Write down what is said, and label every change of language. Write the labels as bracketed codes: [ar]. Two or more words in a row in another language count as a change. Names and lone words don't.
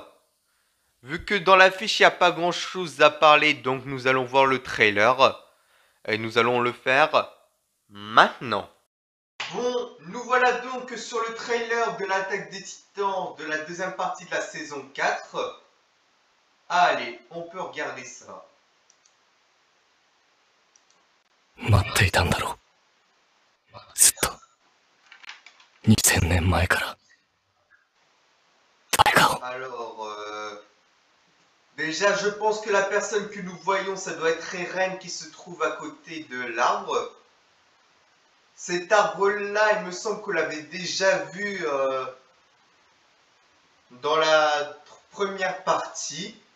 [fr] Vu que dans l'affiche, il n'y a pas grand-chose à parler, donc nous allons voir le trailer. Et nous allons le faire... maintenant. Bon, nous voilà donc sur le trailer de l'attaque des Titans de la deuxième partie de la saison 4. Allez, on peut regarder ça. [ja] 待っていたんだろう。ずっと。2000年前から。誰かを。 [fr] Alors, déjà, je pense que la personne que nous voyons, ça doit être Eren qui se trouve à côté de l'arbre. Cet arbre-là, il me semble qu'on l'avait déjà vu dans la première partie.